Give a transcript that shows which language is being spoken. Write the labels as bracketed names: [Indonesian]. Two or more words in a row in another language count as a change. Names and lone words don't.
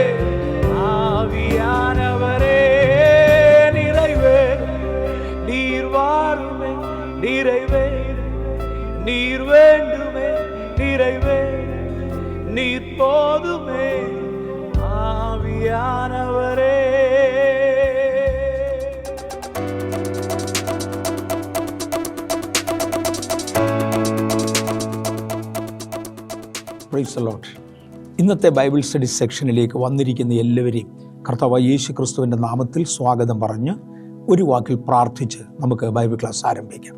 [Tamil] ஆவியானவரே நிறைவே நீர் வாருமே, நிறைவே நீர் வேண்டுமே, நிறைவே நீர் போதுமே. ஆவியானவரே. [English] praise the Lord. [Malayalam] ഇന്നത്തെ [English] Bible study [Malayalam] സെക്ഷനിലേക്ക് വന്നിരിക്കുന്ന എല്ലാവരെയും കർത്താവായ യേശു ക്രിസ്തുവിൻ്റെ നാമത്തിൽ സ്വാഗതം പറഞ്ഞ് ഒരു വാക്കിൽ പ്രാർത്ഥിച്ച് നമുക്ക് [English] Bible class [Malayalam] ആരംഭിക്കാം.